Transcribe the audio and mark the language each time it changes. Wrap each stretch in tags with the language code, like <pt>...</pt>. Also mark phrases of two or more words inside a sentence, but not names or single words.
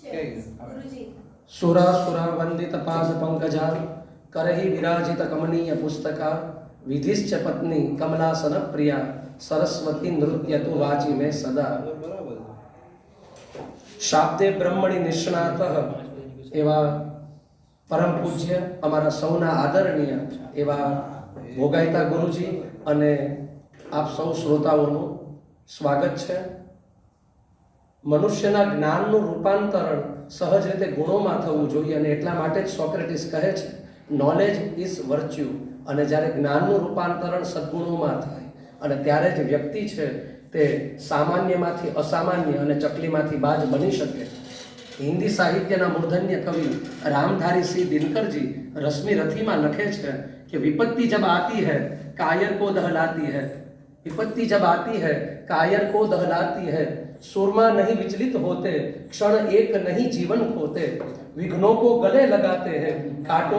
<sa>सुरासुरा वंदित पाद पंकजा करहि विराजित कमनीय पुस्तका विधिश्च पत्नी कमलासन प्रिया सरस्वती नृत्य तु वाची में सदा।</sa> <gu>शाब्दे બ્રહ્મણી નિષ્ણાત એવા પરમ પૂજ્ય અમારા સૌના આદરણીય એવા ભોગાયતા ગુરુજી અને આપ સૌ શ્રોતાઓનું સ્વાગત છે। મનુષ્યના જ્ઞાનનું રૂપાંતરણ સહજ રીતે ગુણોમાં થવું જોઈએ અને એટલા માટે જ સોક્રેટિસ કહે છે</gu> <en>knowledge is virtue.</en> <gu>અને જ્યારે જ્ઞાનનું રૂપાંતરણ સદ્ગુણોમાં થાય અને ત્યારે જ વ્યક્તિ છે તે સામાન્યમાંથી અસામાન્ય અને ચકલીમાંથી બાજ બની શકે। હિંદી સાહિત્યના મૂર્ધન્ય કવિ</gu> <hi>रामधारी सिंह दिनकर जी रश्मि रथी में</hi> <gu>લખે છે કે</gu> <hi>विपत्ति जब आती है कायर को दहलाती है, विपत्ति जब आती है कायर को दहलाती है, सुरमा नहीं विचलित होते क्षण एक नहीं जीवन खोते, विघ्नों को गले लगाते हैं कांटों</hi>